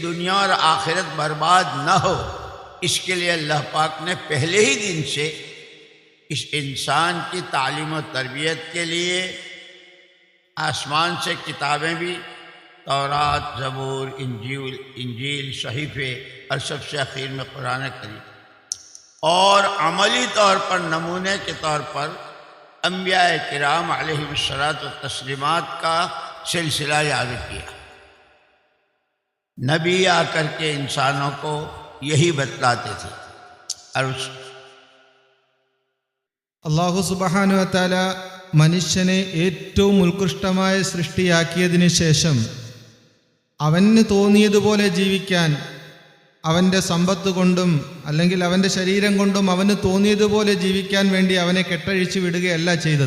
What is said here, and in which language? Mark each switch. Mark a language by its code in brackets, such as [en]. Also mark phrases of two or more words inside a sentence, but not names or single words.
[ur] دنیا اور آخرت برباد نہ ہو، اس کے لیے اللہ پاک نے پہلے ہی دن سے اس انسان کی تعلیم و تربیت کے لیے آسمان سے کتابیں بھی، تورات، زبور، انجیل، صحیفے اور سب سے اخیر میں قرآن کریم، اور عملی طور پر نمونے کے طور پر انبیاء کرام [ar] علیہم الصلاۃ والتسلیمات [ur] کا سلسلہ جاری کیا. نبی آ کر کے انسانوں کو یہی بتلاتے تھے. اور [ar] الله سبحانه و تعالى [ml] മനുഷ്യനെ ഏറ്റവും ഉത്കൃഷ്ടമായ സൃഷ്ടിയാക്കിയതിന് ശേഷം അവന് തോന്നിയതുപോലെ ജീവിക്കാൻ, അവൻ്റെ സമ്പത്ത് കൊണ്ടും അല്ലെങ്കിൽ അവൻ്റെ ശരീരം കൊണ്ടും അവന് തോന്നിയതുപോലെ ജീവിക്കാൻ വേണ്ടി അവനെ കെട്ടഴിച്ചു വിടുകയല്ല ചെയ്തത്.